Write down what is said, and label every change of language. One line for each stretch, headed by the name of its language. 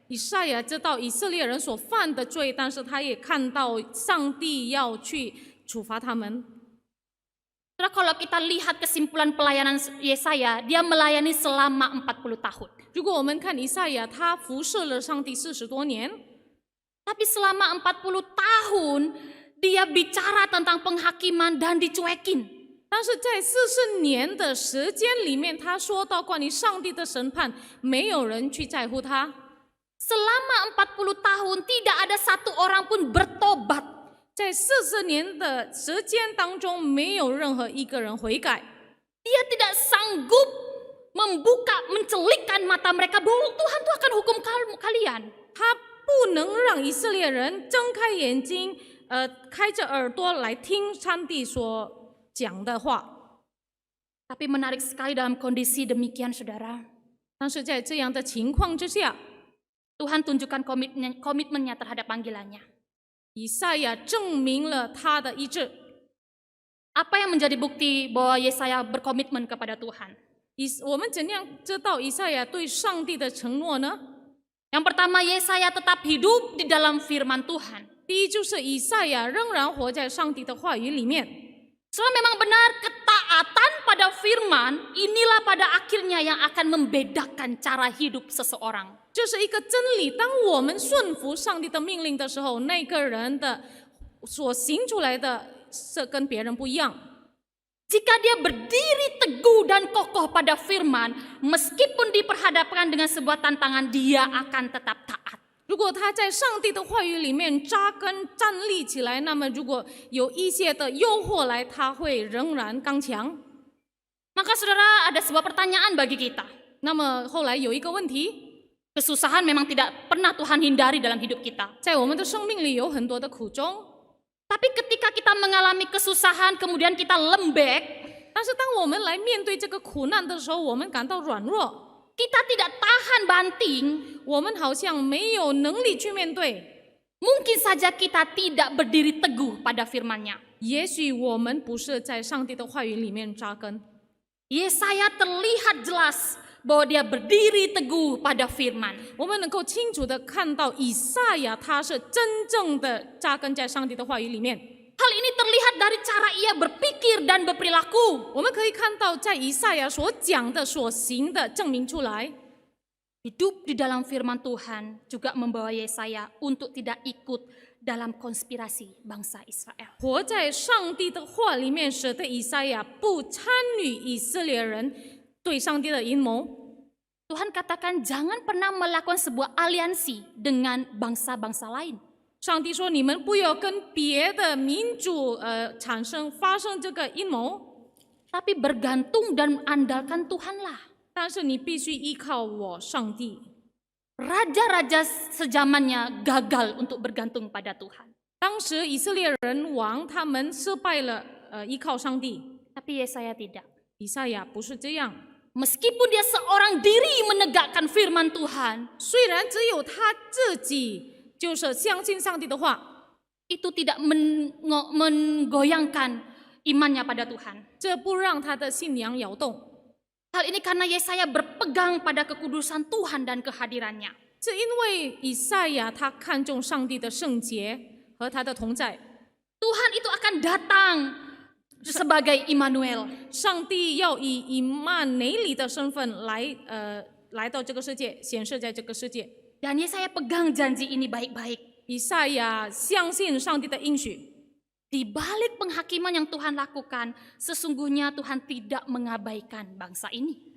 Chinese: 以赛亚知道以色列人所犯的罪，但是他也看到上帝要去处罚他们。
Indonesian: Saudara, kalau kita lihat kesimpulan pelayanan Yesaya, dia melayani selama 40 tahun.
Chinese: 如果我们看以赛亚，他服侍了上帝40多年，
Indonesian: Tapi selama 40 tahun, dia bicara tentang penghakiman dan dicuekin.
Chinese: 但是在40年的时间里面，他说到关于上帝的审判，没有人去在乎他。
Indonesian: Selama 40 tahun, tidak ada satu orang pun bertobat.
Chinese: 在40年的时间当中，没有任何一个人悔改。
Indonesian: Dia tidak sanggup mencelikkan mata mereka bahwa Tuhan tuh akan hukum kalian.
Chinese: 他不能让以色列人睁开眼睛，开着耳朵来听上帝所讲的话。
Indonesian: Tapi menarik sekali dalam kondisi demikian, saudara.
Chinese: 但是在这样的情况之下，
Indonesian: Tuhan tunjukkan komitmennya terhadap panggilannya.
Chinese: 以赛亚证明了他的意志。
Indonesian: Apa yang menjadi bukti bahwa Yesaya berkomitmen kepada Tuhan?
Chinese: 我们怎样知道以赛亚对上帝的承诺呢？
Indonesian: Yang pertama, Yesaya tetap hidup di dalam firman Tuhan.
Chinese: 第一就是以赛亚仍然活在上帝的话语里面。
Indonesian: Soalnya memang benar ketaatan pada firman inilah pada akhirnya yang akan membedakan cara hidup seseorang.
Chinese: 这是一个真理。当我们顺服上帝的命令的时候，那个人的所行出来的是跟别人不一样。
Indonesian: Jika dia berdiri teguh dan kokoh pada firman, meskipun diperhadapkan dengan sebuah tantangan, dia akan tetap taat.
Chinese: 如果他在上帝的话语里面扎根站立起来，那么如果有一些的诱惑来，他会仍然刚强。
Indonesian: Maka saudara, ada sebuah pertanyaan bagi kita.
Chinese: 那么后来有一个问题，
Indonesian: Kesusahan memang tidak pernah Tuhan hindari dalam hidup kita.
Chinese: 在我们的生命里有很多的苦衷，
Indonesian: Tapi ketika kita mengalami kesusahan, kemudian kita lembek,
Chinese: 但是当我们来面对这个苦难的时候，我们感到软弱，
Indonesian: kita tidak tahan banting,
Chinese: 我们好像没有能力去面对。
Indonesian: mungkin saja kita tidak berdiri teguh pada firman-Nya.
Chinese: 也许我们不是在上帝的话语里面扎根。
Indonesian: Yesaya terlihat jelas bahwa dia berdiri teguh pada firman.
Chinese: 我们能够清楚的看到以赛亚他是真正的扎根在上帝的话语里面。
Indonesian: Hal ini terlihat dari cara ia berpikir dan berperilaku.
Chinese: 我们可以看到在以赛亚所讲的所行的证明出来。
Indonesian: Hidup di dalam firman Tuhan juga membawa Yesaya untuk tidak ikut dalam konspirasi bangsa Israel.
Chinese: 活在上帝的话里面，使得以赛亚不参与以色列人对上帝的阴谋。
Indonesian: Tuhan katakan jangan pernah melakukan sebuah aliansi dengan bangsa-bangsa lain.
Chinese: 上帝说：“你们不要跟别的民族发生这个阴谋，
Indonesian: Tapi bergantung dan andalkan Tuhanlah.
Chinese: 但是你必须依靠我上帝。”
Indonesian: Raja-raja sejamannya gagal untuk bergantung pada Tuhan.
Chinese: 当时以色列人王他们失败了，依靠上帝。
Indonesian: Tapi Yesaya tidak.
Chinese: 以赛亚不是这样，
Indonesian: Meskipun dia seorang diri menegakkan firman Tuhan,
Chinese: 虽然只有他自己就是相信上帝的话，
Indonesian: itu tidak menggoyangkan imannya pada Tuhan.
Chinese: 这不让他的信仰摇动。
Indonesian: Hal ini karena Yesaya berpegang pada kekudusan Tuhan dan kehadirannya.
Chinese: 这因为以赛亚他看重上帝的圣洁和他的同在，
Indonesian: Tuhan itu akan datang sebagai Immanuel.
Chinese: 上帝要以以曼内里的身份来到这个世界，显示在这个世界。
Indonesian: Dan Yesaya pegang janji ini baik-baik.
Chinese: 以赛亚相信上帝的应许，
Indonesian: Di balik penghakiman yang Tuhan lakukan, sesungguhnya Tuhan tidak mengabaikan bangsa ini.